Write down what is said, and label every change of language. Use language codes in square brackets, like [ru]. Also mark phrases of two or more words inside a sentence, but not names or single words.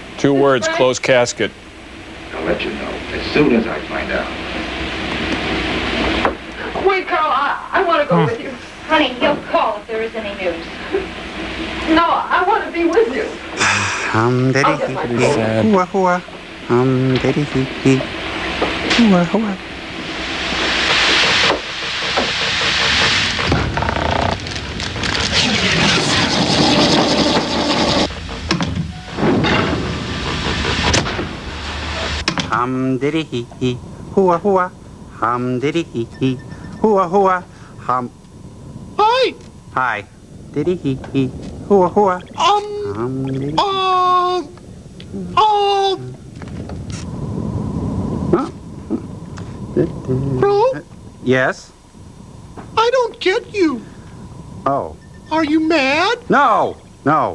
[en] 2 words, closed casket. I'll let you know as soon as I find out. Wait, Carl, I want to go with you. Honey, he'll call if there is any news. No, I want to be with you. Diddy I'll get my hee sad. hoo hoo. Diddy hee hee. Hoo hoo. Diddy hee hee. Hoo hoo. Diddy hee hee. Hoo hoo. Hi. Hi. Diddy hee hee. Hoo hoo. Diddy. Bro, Yes? I don't get you. Oh. Are you mad? No. No.